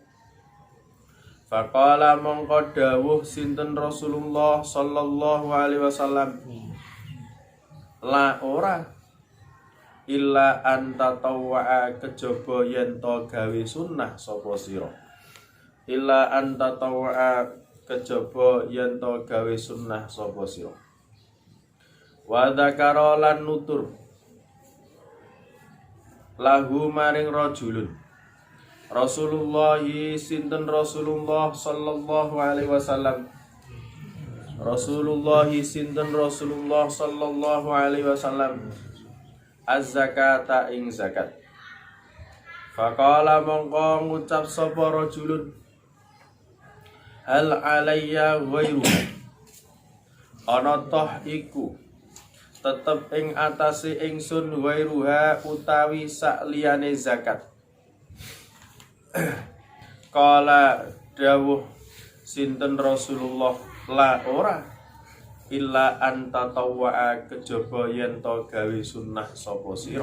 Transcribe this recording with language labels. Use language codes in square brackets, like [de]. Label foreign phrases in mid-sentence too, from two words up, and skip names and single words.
[jv] Faqala mongko dawuh sinten Rasulullah [ar] صلى الله عليه وسلم, [jv] la ora [ar] إلا أن تطوع [jv] kejaba yen to gawe sunnah sapa sira. [ar] إلا أن تطوع [jv] kejaba yen to gawe sunnah sapa sira. [ar] وذكر [jv] lan nutur lahu maring rajulun. Rasulullah sinten Rasulullah [ar] صلى الله عليه وسلم. [jv] Rasulullah sinten Rasulullah [ar] صلى الله عليه وسلم الزكاة [jv] ing zakat. Faqala mongko ngucap sapa rajulun. [ar] هل علي غير. [jv] Ana toh iku tetep ing atase ingsun ghairuha utawi sakliyane zakat. Qala dawuh sinten Rasulullah, la ora [ar] إلا أن تطوع [jv] kejaba yen to gawe sunnah sapa sira.